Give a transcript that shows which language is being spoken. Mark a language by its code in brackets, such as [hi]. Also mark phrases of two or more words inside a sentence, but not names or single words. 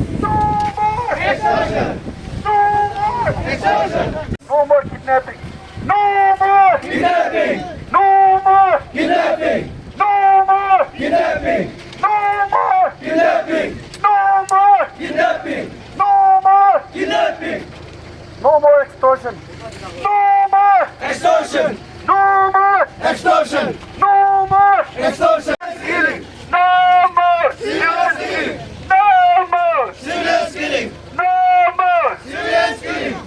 [en] No more kidnapping! No more kidnapping! No more kidnapping! No more kidnapping! No more kidnapping! No more kidnapping! No more kidnapping! No more extortion! No more extortion! No more extortion! No more extortion! Killing! No more civilian killing! No more civilian killing! No more civilian killing!